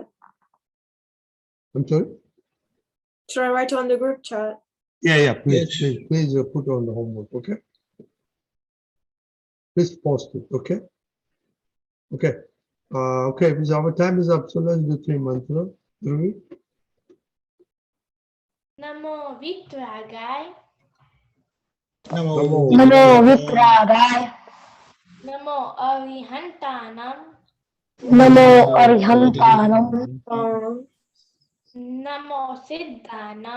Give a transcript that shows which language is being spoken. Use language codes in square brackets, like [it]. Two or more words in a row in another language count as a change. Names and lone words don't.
[en] I'm sorry. Should I write on the group chat? Yeah. Please, Yes. please put on the homework. Okay. Please post it. Okay. Okay. Okay. Because our time is up, so let's do 3 mantras. Dhruvi? [pra] Namo Vitragaya. Namo Namo Vitragaya. Namo Arihantanam. Namo Arhantanam. Namo Siddhanam.